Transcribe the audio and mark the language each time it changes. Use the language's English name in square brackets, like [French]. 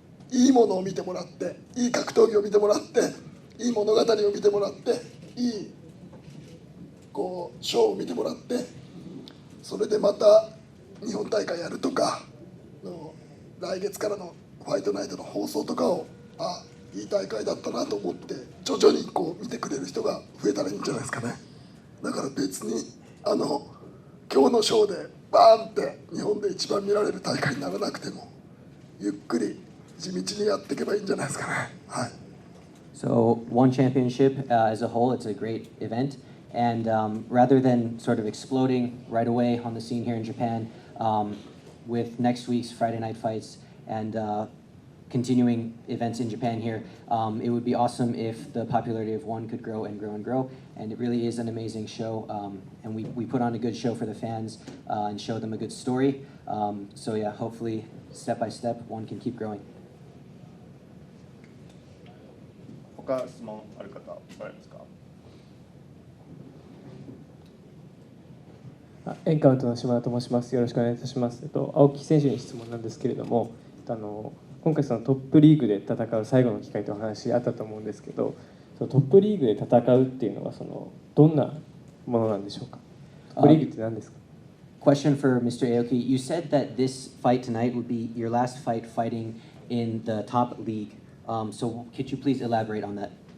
[Japanese] いいものを見てもらっていい格闘技を見てもらっていい物語を見てもらっていいショーを見てもらってそれでまた日本大会やるとか来月からのファイトナイトの放送とかをいい大会だったなと思って徐々に見てくれる人が増えたらいいんじゃないですかね。だから別に今日のショーでバーンって日本で一番見られる大会にならなくてもゆっくり地道にやっていけばいいんじゃないですかね。はい。 [English] So one championship as a whole, it's a great event, and rather than sort of exploding right away on the scene here in Japan, with next week's Friday night fights and continuing events in Japan here, it would be awesome if the popularity of ONE could grow and grow and grow. And it really is an amazing show, and we put on a good show for the fans and show them a good story. So yeah, hopefully step by step, ONE can keep growing. [Japanese] 他質問ある方おられますか？エンカウントの島田と申します。よろしくお願いいたします。青木選手に質問なんですけれども、今回そのトップリーグで戦う最後の機会というお話あったと思うんですけど、そのトップリーグで戦うっていうのはどんなものなんでしょうか。トップリーグって何ですか [English] ？Question for Mr. Aoki. You said that this fight tonight would be your last fight fighting in the top league. So could you please elaborate on that?